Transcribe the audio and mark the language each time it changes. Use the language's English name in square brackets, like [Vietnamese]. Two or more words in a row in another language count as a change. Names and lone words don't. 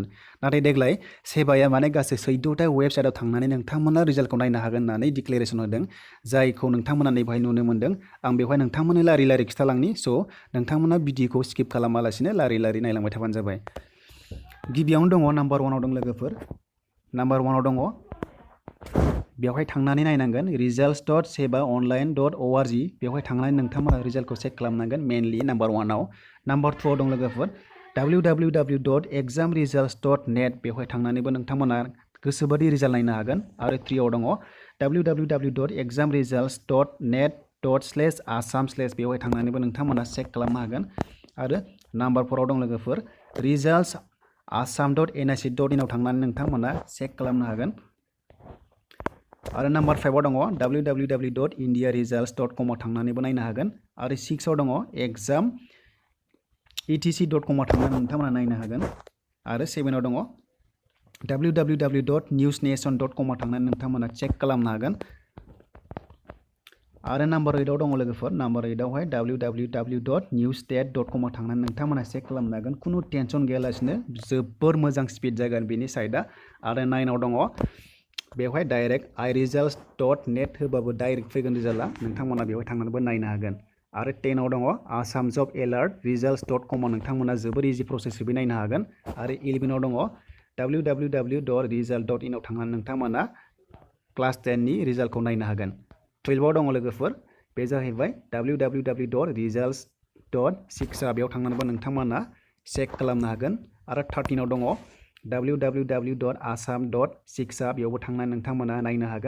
[Bodo] नाथाय देग्लाय सेबाया माने गासै 14टा वेबसाइटआव थांनानै नोंथांमोना रिजाल्टखौ नायनो हागोन होननानै डिक्लेरेसन होदों, जायखौ नोंथांमोना बेवहाय नुनो मोनदों। आं बेवहाय नोंथांमोननो लारि खिथालांनि। स' नोंथांमोना भिडिअखौ स्किप खालामालासिनो लारि नायलांबाय थाबानो जाबाय। गिबियावनो दङ नाम्बार 1आव दं लोगोफोर, नाम्बार 1आव दङ बेवहाय थांनानै नायनांगोन results.sebaonline.org। बेवहाय थांनानै नोंथांमोना रिजाल्टखौ चेक खालामनांगोन मेनलि नाम्बार 1आव। नाम्बार 2आव दं लोगोफोर www.examresults.net। बेवहाय थांनानैबो नोंथांमोना गोसोबादि रिजाल्ट नायनो हागोन। आरो 3आव दङ www.examresults.net/assam/ बेवहाय थांनानैबो नोंथांमोना चेक खालामनो हागोन। आरो नाम्बार 4आव दं लोगोफोर results.assam.nic.in आव थांनानै नोंथांमोना चेक खालामनो हागोन। आरो नाम्बार 5आव दङ www.indiaresults.com आव थांनानैबो नायनो हागोन। आरो 6आव दङ exam.etc.com आव थांनानै नोंथांमोना नायनो हागोन। आरो 7आव दङ www.newsnation.com आव थांनानै नोंथांमोना चेक खालामनो हागोन। आरो नाम्बार 8आव दङ लोगोफोर, नाम्बार 8आवहाय www.newsstate.com आव थांनानै नोंथांमोना चेक खालामनो हागोन। खुनु टेनसन गैयालासिनो जोबोर मोजां स्पिड जागोन बेनि साइडआ। आरो 9आव दङ बेवहाय डाइरेक्ट iresults.net होबाबो डाइरेक्ट फैगोन रिजाल्टआ, नोंथांमोना बेवहाय थांनानैबो नायनो हागोन। आरो 10आव दङ assamjobalert.results.com आव नोंथांमोना जोबोर इजि प्रसेसै नायनो हागोन। आरो 11आव दङ www.result.in आव थांनानै नोंथांमोना क्लास 10 नि रिजाल्टखौ नायनो हागोन। 12आव दङ लोगोफोर, बे जाहैबाय www.results.6 बेयाव थांनानैबो नोंथांमोना चेक खालामनो हागोन। आरो 13आव दङ www.assam.6 बेयावबो थांनानै नोंथांमोना नायनो हागोन।